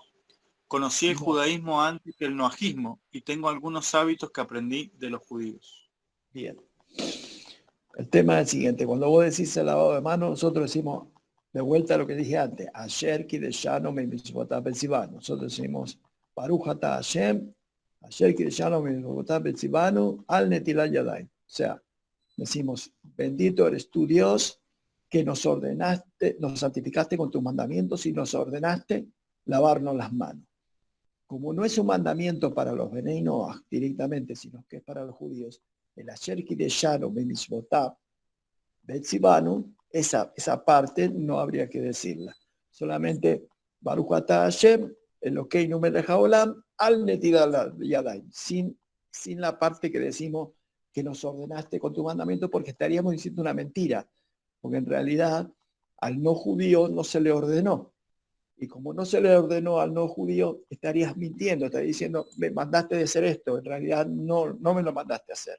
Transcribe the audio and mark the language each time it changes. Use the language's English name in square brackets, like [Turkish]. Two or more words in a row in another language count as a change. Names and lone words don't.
[Spanish] Conocí el No. judaísmo antes que el noajismo y tengo algunos hábitos que aprendí de los judíos. Bien. El tema es el siguiente. Cuando vos decís el lavado de manos, nosotros decimos, de vuelta a lo que dije antes, [Hebrew] אשר קדשנו במצותיו וצונו. [Spanish] Nosotros decimos, [Hebrew] ברוך אתה השם, אשר קדשנו במצותיו וצונו, על נטילת ידים. [Spanish] O sea, decimos, bendito eres tu Dios, que nos ordenaste, nos santificaste con tus mandamientos y nos ordenaste lavarnos las manos. Como no es un mandamiento para los [Hebrew] בני נח [Spanish] directamente, sino que es para los judíos, el [Hebrew] אשר קדשנו במצותיו וצונו, [Spanish] esa parte no habría que decirla. [Hebrew] Solamente ברוך אתה השם, אלוקינו מלך העולם, על נטילת ידים, [Spanish] sin la parte que decimos que nos ordenaste con tu mandamiento, porque estaríamos diciendo una mentira, porque en realidad al no judío no se le ordenó. Y como no se le ordenó al no judío, estarías mintiendo, estarías diciendo, me mandaste de hacer esto, en realidad no me lo mandaste a hacer.